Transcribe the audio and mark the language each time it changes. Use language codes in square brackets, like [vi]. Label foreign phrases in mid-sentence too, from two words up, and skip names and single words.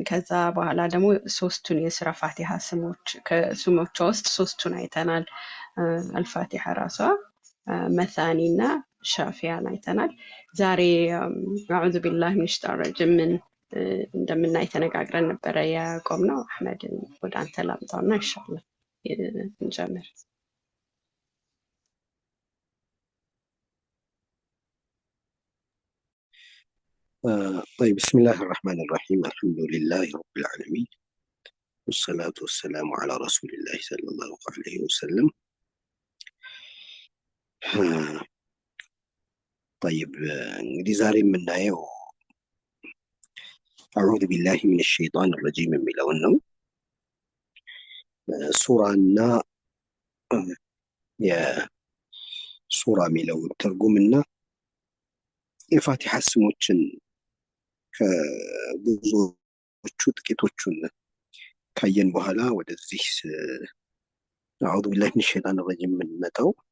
[am] ከዛ በኋላ ደግሞ ሶስቱን የሱራ ፋቲሃ ስሞች ከስሞቿ ውስጥ ሶስቱን አይተናል። አልፋቲሃ ራሷ፣ መሳኒ እና ሻፊያን አይተናል። ዛሬ [ar] أعوذ بالله من الشيطان الرجيم [am] እንደምናይ ተነጋግረን ነበረ ያቆምነው። አህመድ ወደ አንተ ላምጣውና ኢንሻአላህ እንጀምር። [ar] طيب بسم الله الرحمن الرحيم الحمد لله رب العالمين والصلاة والسلام على رسول الله صلى الله عليه وسلم. [am] طيب እንግዲህ ዛሬ የምናየው [ar] أعوذ بالله من الشيطان الرجيم [am] የሚለውን ነው። ሱራና የሱራ የሚለው ትርጉምና የፋቲሃ ስሞችን ከብዙዎቹ ጥቂቶቹን ካየን በኋላ ወደዚህ [ar] أعوذ بالله من الشيطان الرجيم [am] የምንመጣው